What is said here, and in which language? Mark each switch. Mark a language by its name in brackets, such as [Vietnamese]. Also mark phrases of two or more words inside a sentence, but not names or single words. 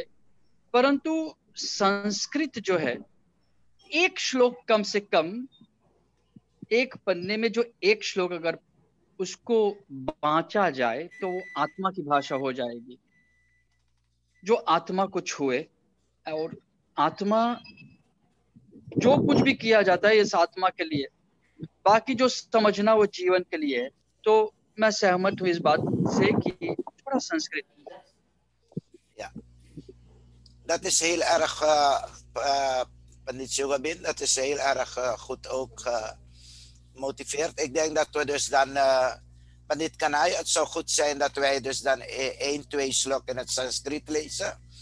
[Hindi] परंतु संस्कृत जो है, एक श्लोक कम से कम, एक पन्ने में जो एक श्लोक अगर उसको बांचा जाए तो वो आत्मा की भाषा हो जाएगी, जो आत्मा को छुए। और आत्मा, जो कुछ भी किया जाता है इस आत्मा के लिए, बाकी जो समझना वो जीवन के लिए है। तो मैं सहमत हूँ इस बात से कि थोड़ा संस्कृत। [Dutch] Ja, dat is heel erg, Pandit Shugabin, dat is heel erg goed ook gemotiveerd. Ik denk dat we dus dan, Pandit Kanai, het zou goed zijn dat wij dus dan 1, 2 slok in het Sanskriet lezen.